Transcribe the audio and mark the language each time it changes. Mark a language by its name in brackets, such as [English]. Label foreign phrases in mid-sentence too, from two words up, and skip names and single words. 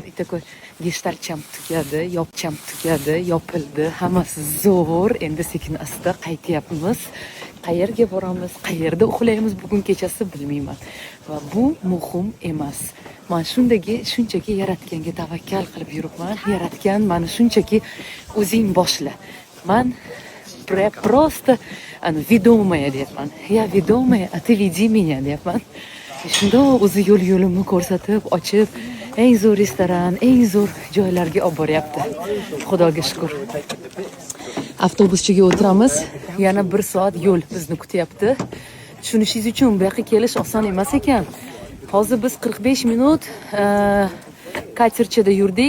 [Uzbek] Itakoy geshtarcham tugadi, yopcham tugadi, yopildi, hammasi zo'r. Endi sekin asta qaytyapmiz. Qayerga boramiz, qayerda uxlaymiz bugun kechasi bilmayman. Va bu muhim emas. Men shunchaki yaratganga tavakkal qilib yuribman. Yaratgan mani shunchaki o'zing boshla. Men [Russian] просто ведомая [Uzbek] deyapman. [Russian] Ya ведомая, а ты веди меня deyapman. [Uzbek] Shunda o'zi yo'limni ko'rsatib, ochib, eng zo'r restoran, eng zo'r joylarga olib boryapti. Xudoga shukr. Avtobuschiga o'tiramiz. Yana 1 soat yo'l bizni kutyapti. Tushunishingiz uchun bu yoqqa kelish oson emas ekan. Hozir biz 45 minut katerchida yurdik.